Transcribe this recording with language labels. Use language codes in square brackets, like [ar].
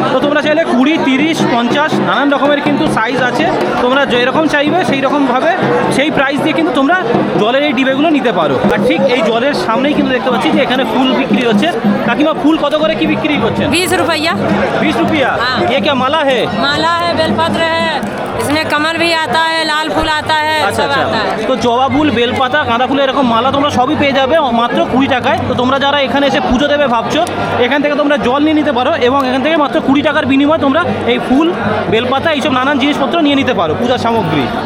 [bn] তো তোমরা চাইলে 20, 30, 50 নানান রকমের কিন্তু সাইজ আছে। তোমরা যেরকম চাইবে সেই রকমভাবে সেই প্রাইস দিয়ে কিন্তু তোমরা জলের এই ডিবেগুলো নিতে পারো। আর ঠিক এই জলের সামনেই কিন্তু দেখতে পাচ্ছি যে এখানে ফুল বিক্রি হচ্ছে। কাকিমা, ফুল কত করে কি বিক্রি করছেন? [hi] 20 रुपया। 20 रुपया। ये क्या माला है? माला है, बेलपत्र है, इसमें कमल भी आता है, लाल फूल आता है, আচ্ছা सब আচ্ছা। आता है। [bn] তো জবা ফুল, বেলপাতা, গাঁদা ফুল এরকম মালা তোমরা সবই পেয়ে যাবে মাত্র 20 টাকায়। তো তোমরা যারা এখানে এসে পুজো দেবে ভাবছো, এখান থেকে তোমরা জল নিয়ে নিতে পারো এবং এখান থেকে মাত্র 20 টাকার বিনিময়ে তোমরা এই ফুল, বেলপাতা এইসব নানান জিনিসপত্র নিয়ে নিতে পারো, পূজার সামগ্রী।